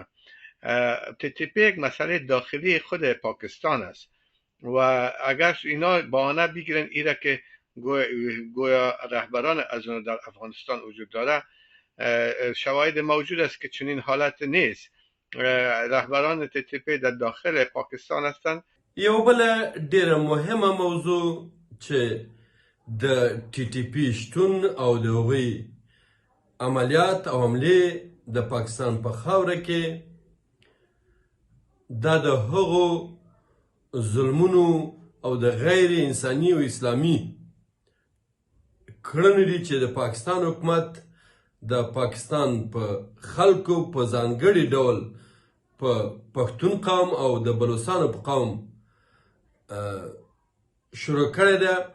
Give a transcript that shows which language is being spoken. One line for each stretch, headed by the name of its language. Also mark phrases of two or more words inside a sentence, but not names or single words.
Persian: TTP یک مسئله داخلی خود پاکستان است و اگر اینا بهانه بگیرن ایره که گویا رهبران از اون در افغانستان وجود داره، شواهد موجود است که چنین حالت نیست. رهبران TTP در داخل پاکستان هستند.
Pashto: یو بل ډیره مهمه موضوع چې د TTP شتون او د هغوی عملیات او حملې د پاکستان په خاوره کې دا د هغو ظلمونو او د غیر انساني او اسلامي کړنې دي چې د پاکستان حکومت د پاکستان په خلکو په ځانګړي ډول په پښتون قوم او د بلوچستانو په قوم شروع کړې ده.